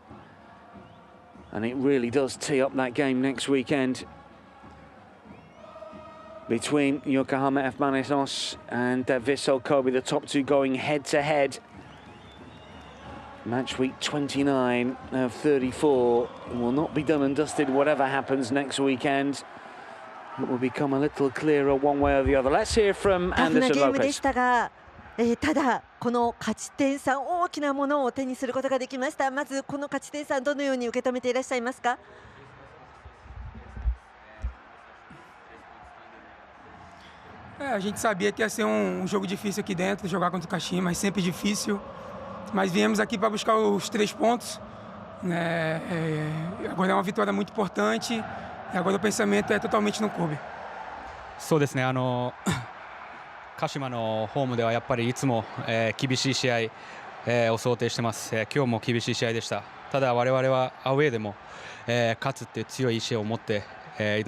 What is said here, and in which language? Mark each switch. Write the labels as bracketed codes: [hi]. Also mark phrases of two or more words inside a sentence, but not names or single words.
[en] And it really does tee up that game next weekend between Yokohama F Marinos and Vissel Kobe, the top 2 going head-to-head. Match week 29 of 34 will not be done and dusted whatever happens next weekend. It will become a little clearer one way or the other. Let's hear from Anderson Lopez. [ja] ただこの勝ち点3、大きなものを手にすることができました。まずこの勝ち点3、どのように受け止めていらっしゃいますか？ [pt] A gente sabia que ia ser jogo difícil aqui dentro, jogar contra o Kashima, mas sempre difícil. Mas viemos aqui para buscar os 3 pontos. Agora é uma vitória muito importante e agora o pensamento é totalmente no clube. [ja] そうですね。鹿島のホームではやっぱりいつも厳しい試合を想定してます。今日も厳しい試合でした。ただ我々はアウェーでも勝つっていう強い意志を持って挑んで